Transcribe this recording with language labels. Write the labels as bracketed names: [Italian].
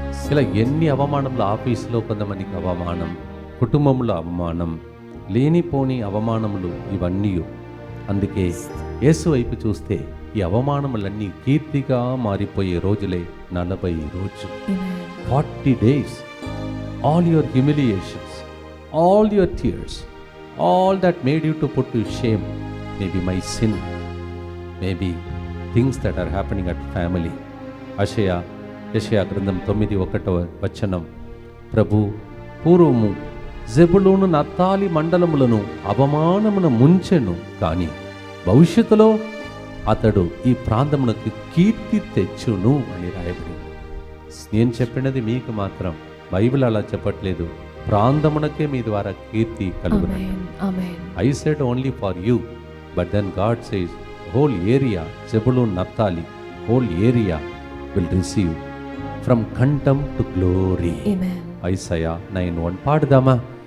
[Telugu] ఇలా ఎన్ని అవమానంలో, ఆఫీసులో కొంతమందికి అవమానం, కుటుంబంలో అవమానం, లేనిపోని అవమానములు ఇవన్నీ. అందుకే యేసు వైపు చూస్తే ఈ అవమానములన్నీ కీర్తిగా మారిపోయే రోజులే 40 రోజులు. [English] 40 days. All your humiliations, all your tears, all that made you to put to shame, maybe my sin, maybe things that are happening at family. [Telugu] యెషయా గ్రంథం 9:1 ప్రభు పూర్వము జెబులూను నప్తాలి మండలములను అవమానమున ముంచెను, కానీ భవిష్యత్తులో అతడు ఈ ప్రాంతమునకు కీర్తి తెచ్చును అని రాయబడింది. నేను చెప్పినది మీకు మాత్రం, బైబిల్ అలా చెప్పట్లేదు. ప్రాంతమునకే మీ ద్వారా కీర్తి కలుగును. [English] I said only for you, but then God says whole area, Zebulun, Naphtali, whole area will receive from కంఠం to glory. [Telugu] Isaiah 9:1 పాడదామా?